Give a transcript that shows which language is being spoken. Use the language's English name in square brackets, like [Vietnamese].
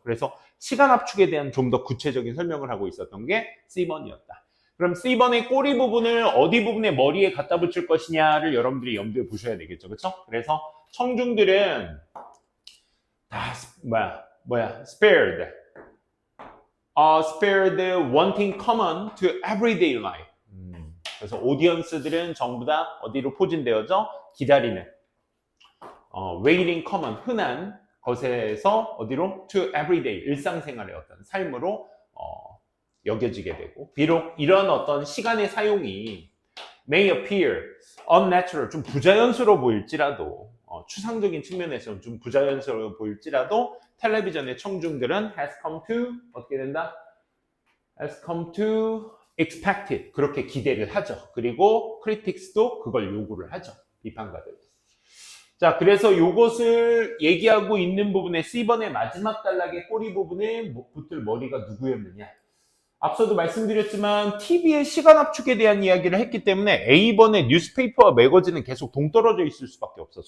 [Korean] 그래서 시간 압축에 대한 좀 더 구체적인 설명을 하고 있었던 게 C번이었다. 그럼 C번의 꼬리 부분을 어디 부분에 머리에 갖다 붙일 것이냐를 여러분들이 염두에 보셔야 되겠죠. 그렇죠? 그래서 청중들은 다 spared. [English] Spared wanting common to everyday life. [Korean] 그래서 오디언스들은 전부 다 어디로 포진되어져? 기다리는 [English] waiting common, [Korean] 흔한 것에서 어디로? [English] to everyday, [Korean] 일상생활의 어떤 삶으로 여겨지게 되고, 비록 이런 어떤 시간의 사용이 [English] may appear unnatural, [Korean] 좀 부자연스러워 보일지라도, 추상적인 측면에서는 좀 부자연스러워 보일지라도 텔레비전의 청중들은 [English] has come to, [Korean] 어떻게 된다? [English] has come to expected, [Korean] 그렇게 기대를 하죠. 그리고 critics도 그걸 요구를 하죠. 비판가들. 자, 그래서 요것을 얘기하고 있는 부분에 C번의 마지막 단락의 꼬리 부분에 붙을 머리가 누구였느냐. 앞서도 말씀드렸지만 TV의 시간 압축에 대한 이야기를 했기 때문에 A번의 뉴스페이퍼와 매거진은 계속 동떨어져 있을 수밖에 없어.